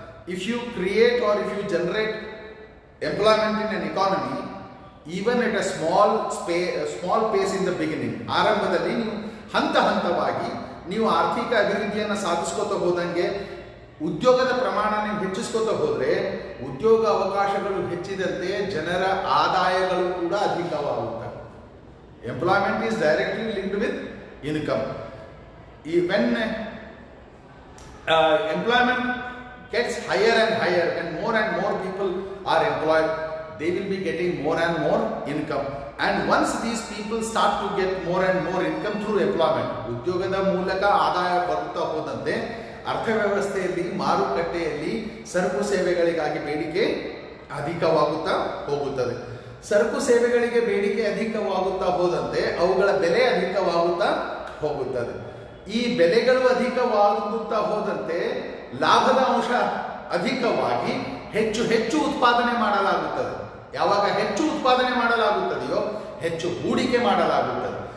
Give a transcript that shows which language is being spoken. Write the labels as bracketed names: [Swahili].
[English] If you create or if you generate employment in an economy, even at a small pace in the beginning, [Kannada] ಆರಂಭದಲ್ಲಿ ನೀವು ಹಂತವಾಗಿ ನೀವು ಆರ್ಥಿಕ ಅಭಿವೃದ್ಧಿಯನ್ನು ಸಾಧಿಸ್ಕೋತ ಹೋದಂಗೆ ಉದ್ಯೋಗದ ಪ್ರಮಾಣ ನೀವು ಹೆಚ್ಚಿಸ್ಕೋತ ಹೋದ್ರೆ ಉದ್ಯೋಗ ಅವಕಾಶಗಳು ಹೆಚ್ಚಿದಂತೆ ಜನರ ಆದಾಯಗಳು ಕೂಡ ಅಧಿಕವಾಗುತ್ತವೆ. [English] Employment is directly linked with income. When employment gets higher and higher, when more and more people are employed, they will be getting more and more income. And once these people start to get more and more income through employment, [Kannada] ಉದ್ಯೋಗದ ಮೂಲಕ ಆದಾಯ ಬರುತ್ತಾ ಹೋದಂತೆ ಅರ್ಥವ್ಯವಸ್ಥೆಯಲ್ಲಿ, ಮಾರುಕಟ್ಟೆಯಲ್ಲಿ ಸರಕು ಸೇವೆಗಳಿಗಾಗಿ ಬೇಡಿಕೆ ಅಧಿಕವಾಗುತ್ತಾ ಹೋಗುತ್ತದೆ. ಸರಕು ಸೇವೆಗಳಿಗೆ ಬೇಡಿಕೆ ಅಧಿಕವಾಗುತ್ತಾ ಹೋದಂತೆ ಅವುಗಳ ಬೆಲೆ ಅಧಿಕವಾಗುತ್ತಾ ಹೋಗುತ್ತದೆ. ಈ ಬೆಲೆಗಳು ಅಧಿಕವಾಗುತ್ತಾ ಹೋದಂತೆ ಲಾಭದ ಅಂಶ ಅಧಿಕವಾಗಿ ಹೆಚ್ಚು ಉತ್ಪಾದನೆ ಮಾಡಲಾಗುತ್ತದೆ. ಯಾವಾಗ ಹೆಚ್ಚು ಉತ್ಪಾದನೆ ಮಾಡಲಾಗುತ್ತದೆಯೋ ಹೆಚ್ಚು ಹೂಡಿಕೆ ಮಾಡಲಾಗುತ್ತದೆ.